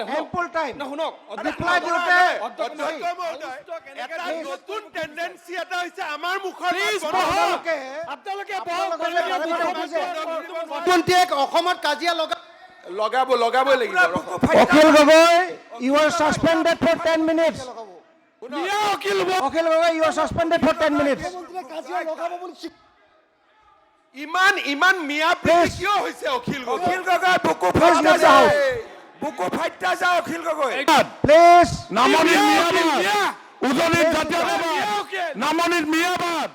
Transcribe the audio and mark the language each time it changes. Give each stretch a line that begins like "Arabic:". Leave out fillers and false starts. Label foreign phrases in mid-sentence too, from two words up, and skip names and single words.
English: ample time
Assamese: না শুনক ৰিপ্লাই দিওঁতে অধ্যক্ষ মহোদয় এটা নতুন টেন্ডেন্সি এটা হৈছে আমাৰ মুখৰ আপোনালোকে কোনটিক অসমত কাজিয়া লগাবই লাগিব
English: অখিল গগৈ you are suspended for 10 minutes অখিল গগৈ you are suspended for 10 minutes
Assamese: ইমান মিয়া প্ৰীতি কিয় হৈছে অখিল গগৈ বুকু ফাইটা যাও অখিল গগৈ
English: please
Assamese: নামনিৰ মিয়াবাদ উজনিৰ জাতীয়বাদ নামনিৰ মিয়াবাদ